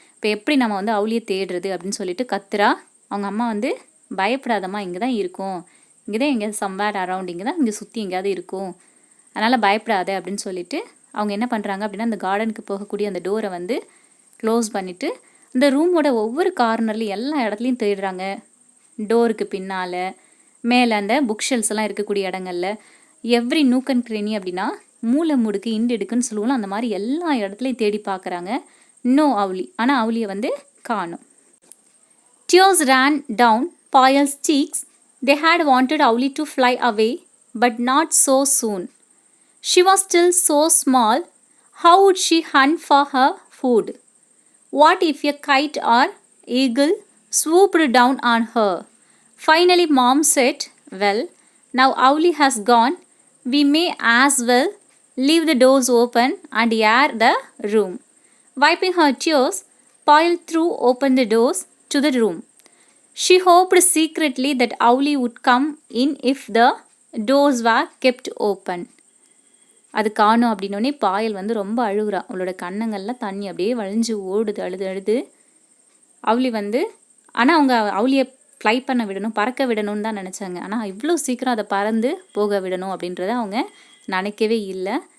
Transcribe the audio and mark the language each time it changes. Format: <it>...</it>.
<ta>இப்போ எப்படி நம்ம வந்து அவுளியை தேடுறது அப்படின்னு சொல்லிட்டு கத்துறா. அவங்க அம்மா வந்து பயப்படாதம்மா, இங்கே தான் இருக்கும், இங்கே தான் எங்கேயாவது</ta> <en>somewhere around,</en> <ta>இங்கே தான் இங்கே சுற்றி எங்கேயாவது இருக்கும், அதனால் பயப்படாத அப்படின்னு சொல்லிட்டு அவங்க என்ன பண்ணுறாங்க அப்படின்னா, அந்த கார்டனுக்கு போகக்கூடிய அந்த டோரை வந்து க்ளோஸ் பண்ணிவிட்டு அந்த ரூமோட ஒவ்வொரு கார்னர்லையும் எல்லா இடத்துலையும் தேடுறாங்க. டோருக்கு பின்னால், மேலே அந்த புக் ஷெல்ஸ் எல்லாம் இருக்கக்கூடிய இடங்கள்ல,</ta> <en>every nook and cranny</en> <ta>அப்படின்னா மூளை முடுக்கு இண்டு எடுக்குன்னு சொல்லுவோம், அந்த மாதிரி எல்லா இடத்துலையும் தேடி பார்க்குறாங்க.</ta> <en>no</en> <ta>அவுளி. ஆனால் அவுளியை வந்து காணும்.</ta> <en>Tears ran down Payal's cheeks. They had wanted Owlie to fly away, but not so soon. She was still so small. How would she hunt for her food? What if a kite or eagle swooped down on her? Finally, Mom said, well, now Owlie has gone. We may as well leave the doors open and air the room. Wiping her tears, Payal threw open the doors to the room. She hoped secretly that Owlie would come in if the doors were kept open.</en> <ta>அது காணும் அப்படின்னோடனே பாயல் வந்து ரொம்ப அழுகுறா. அவளோட கண்ணங்கள்லாம் தண்ணி அப்படியே வழிஞ்சு ஓடுது, அழுது அழுது. அவுளி வந்து, ஆனால் அவங்க அவுளியை ஃப்ளை பண்ண விடணும், பறக்க விடணும்னு தான் நினச்சாங்க. ஆனால் இவ்வளோ சீக்கிரம் அதை பறந்து போக விடணும் அப்படின்றத அவங்க நினைக்கவே இல்லை.</ta>